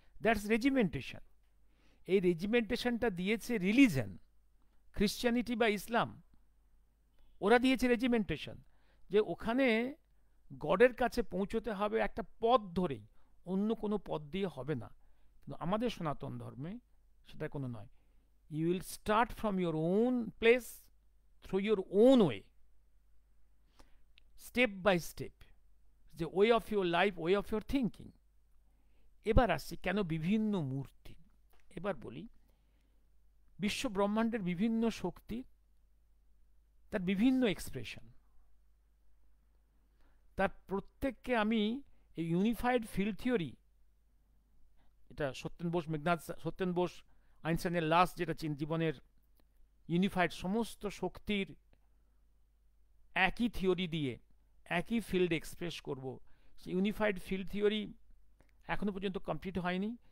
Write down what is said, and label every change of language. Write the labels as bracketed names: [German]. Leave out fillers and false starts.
[English] That's regimentation. [Bangla] এই রেজিমেন্টেশনটা দিয়েছে religion, খ্রিশ্চানিটি বা ইসলাম, ওরা দিয়েছে রেজিমেন্টেশন, যে ওখানে গডের কাছে পৌঁছতে হবে একটা পথ ধরেই, অন্য কোনো পথ দিয়ে হবে না। কিন্তু আমাদের সনাতন ধর্মে সেটা কোনো নয়। [English] You will start from your own place, through your own way, step by step, the way of your life, way of your thinking. [Bangla] এবার আসছি কেন বিভিন্ন মূর্তি। এবার বলি, বিশ্ব ব্রহ্মাণ্ডের বিভিন্ন শক্তি, তার বিভিন্ন এক্সপ্রেশন, তার প্রত্যেককে আমি এই ইউনিফাইড ফিল্ড থিওরি, এটা সত্যেন বোস, মেঘনাথ সত্যেন বোস, আইনস্টাইনের লাস্ট যেটা জীবনের ইউনিফাইড সমস্ত শক্তির একই থিওরি দিয়ে একই ফিল্ড এক্সপ্রেস করব, সেই ইউনিফাইড ফিল্ড থিওরি এখনো পর্যন্ত কমপ্লিট হয়নি।